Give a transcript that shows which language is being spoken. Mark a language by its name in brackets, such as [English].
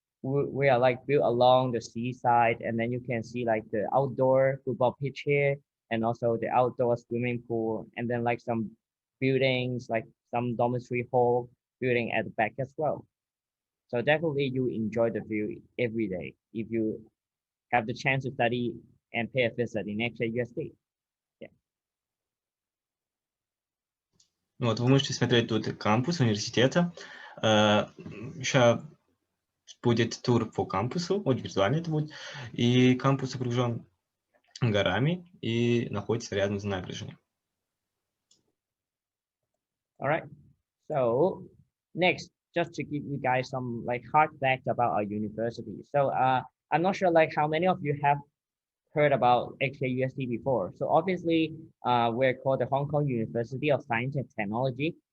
[English] We are like built along the seaside, and then you can see like the outdoor football pitch here, and also the outdoor swimming pool, and then like some buildings, like some dormitory hall building at the back as well. So definitely you enjoy the view every day if you have the chance to study and pay a visit in actual USD. Yeah. [Russian] Вот, вы можете смотреть тут кампус университета. Сейчас будет тур по кампусу, вот виртуально это будет. И кампус окружен горами и находится рядом с набережной. [English] All right. So next, just to give you guys some like hard facts about our university. So I'm not sure like how many of you have heard about HKUST before. So obviously, we're called the Hong Kong University of Science and Technology.